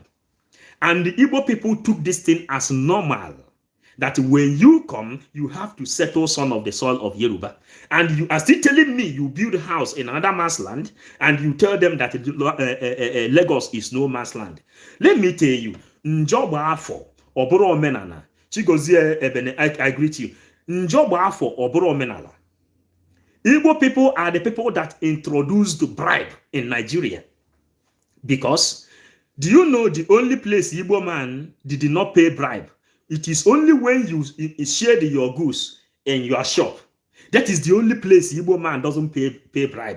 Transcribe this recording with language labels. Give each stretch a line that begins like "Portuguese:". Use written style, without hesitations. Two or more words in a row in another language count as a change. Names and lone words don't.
English: And the Igbo people took this thing as normal. That when you come, you have to settle son of the soil of Yoruba. And you are still telling me you build a house in another man's land, and you tell them that Lagos is no man's land. Let me tell you,
Igbo: Njoba Afo, Oboro Menana, Chigozie Ebene,
English: I greet you.
Igbo: Njoba Afo, Oboro Menala.
English: Igbo people are the people that introduced bribe in Nigeria. Because, do you know the only place Igbo man did not pay bribe? It is only when you share your goods in your shop. That is the only place Igbo man doesn't pay bribe.